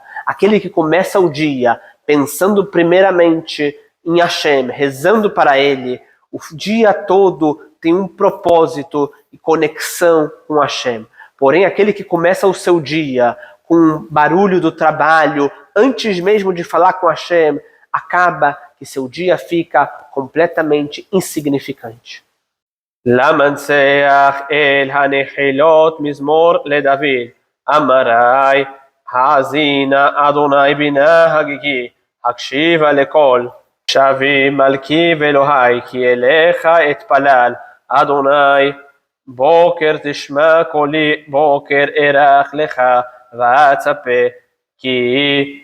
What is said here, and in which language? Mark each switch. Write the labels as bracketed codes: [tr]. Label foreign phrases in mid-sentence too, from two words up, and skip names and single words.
[pt] Aquele que começa o dia pensando primeiramente em Hashem, rezando para Ele, o dia todo tem um propósito e conexão com Hashem. Porém, aquele que começa o seu dia com o barulho do trabalho, antes mesmo de falar com Hashem, acaba que seu dia fica completamente insignificante. [he] למנצח אל הנחילות מזמור לדוד, אמרי האזינה אדוני בינה הגיגי, הקשיבה לקול, שבי מלכי ואלוהי, כי אליך אתפלל, אדוני בוקר תשמע קולי, בוקר ארח לך ואצפה, כי